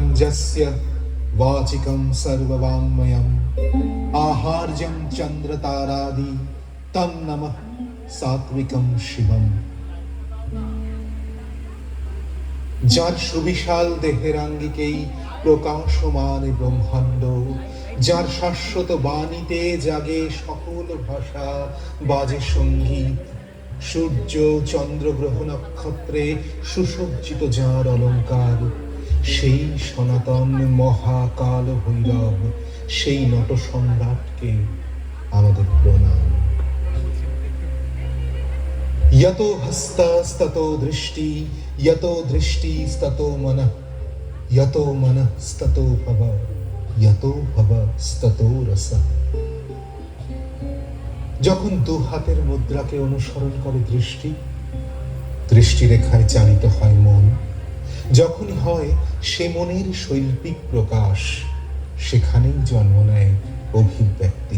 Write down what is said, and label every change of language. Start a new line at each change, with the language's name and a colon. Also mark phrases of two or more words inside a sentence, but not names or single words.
Sanskrit: यस्य वाचिकं सर्ववाङ्मयम् आहार्यं चन्द्रतारादि तं नमः सात्विकं शिवम्।
Bangla: যার সুবিশাল দেহের আঙ্গিকেই প্রকাশমান ব্রহ্মাণ্ড, যার শাশ্বত বাণীতে জাগে সকল ভাষা, বাজে সঙ্গীত, সূর্য চন্দ্র গ্রহ নক্ষত্রে সুসজ্জিত যার অলঙ্কার, সেই সনাতন মহাকাল ভৈরব, সেই নট সম্রাটকে আমাদের প্রণাম।
Sanskrit: यतो हस्तस्ततो दृष्टि, यतो दृष्टिस्ततो मनः, यतो मनस्ततो भव, यतो भवस्ततो रसः।
Bangla: যখন দু হাতের মুদ্রাকে অনুসরণ করে দৃষ্টি, দৃষ্টিরেখায় চালিত হয় মন। যখনই হয় সে মনের শৈল্পিক প্রকাশ, সেখানেই জন্ম নেয় অভিব্যক্তি।